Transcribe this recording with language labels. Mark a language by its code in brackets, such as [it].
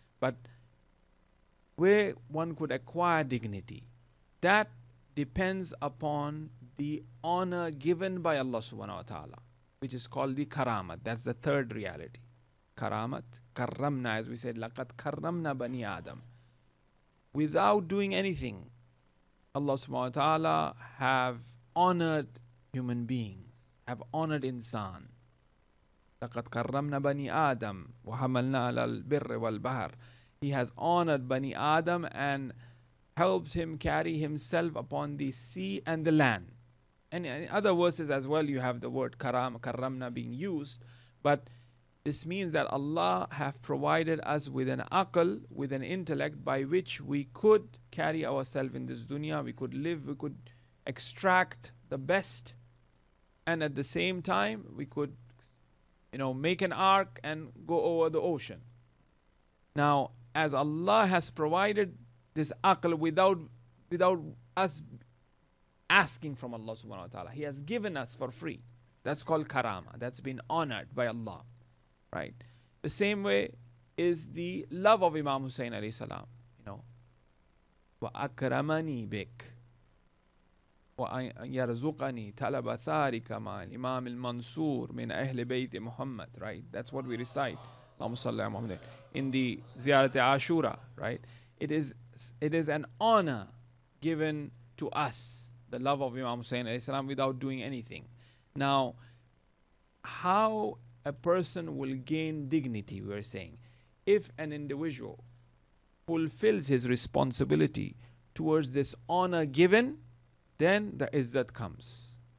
[en] But where one could acquire dignity, that depends upon the honor given by Allah subhanahu wa ta'ala, which is called the karamat. That's the third reality. Karamat, karramna, as we said, [ar] laqad karramna bani Adam. [en] Without doing anything, Allah subhanahu wa ta'ala have honored human beings, have honored insan. [ar] لقد كرمنا بني آدم وحملنا على البر والبحر. [en] He has honored Bani Adam and helped him carry himself upon the sea and the land. And in other verses as well, you have the word karamna being used. But this means that Allah have provided us with an aql, with an intellect by which we could carry ourselves in this dunya, we could live, we could extract the best, and at the same time we could make an ark and go over the ocean. Now, as Allah has provided this aql without us asking from Allah subhanahu wa ta'ala, He has given us for free. That's called karama. That's been honored by Allah. Right? The same way is the love of Imam Hussein alayhi salam. [ar] Wa akramani bik. وَيَرْزُقَنِي طَلَبَ ثَارِكَ مَعَ الْإِمَامِ الْمَنْصُورِ مِنْ أَهْلِ بَيْتِ Muhammad, right? [en] That's what we recite. [ar] اللهم صل على محمد. [en] In the Ziyarat Ashura, right? It is an honor given to us, the love of Imam Hussein alayhi salam, without doing anything. Now, how a person will gain dignity, we're saying, if an individual fulfills his responsibility towards this honor given, then the izzat comes.